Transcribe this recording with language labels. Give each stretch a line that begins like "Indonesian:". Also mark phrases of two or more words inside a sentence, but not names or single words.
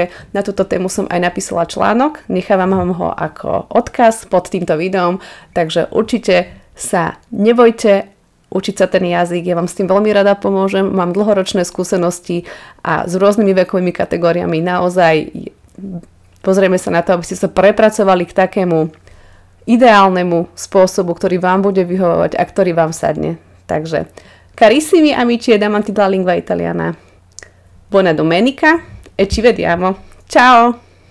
Slovak: Na túto tému som aj napísala článok, nechávam vám ho ako odkaz pod týmto videom, takže určite sa nebojte učiť sa ten jazyk, ja vám s tým veľmi rada pomôžem, mám dlhoročné skúsenosti a s rôznymi vekovými kategóriami naozaj pozrieme sa na to, aby ste sa prepracovali k takému ideálnemu spôsobu, ktorý vám bude vyhovovať a ktorý vám sadne.
Italian: Takže carissimi amici ed amanti della lingua italiana, buona domenica e ci vediamo. Ciao!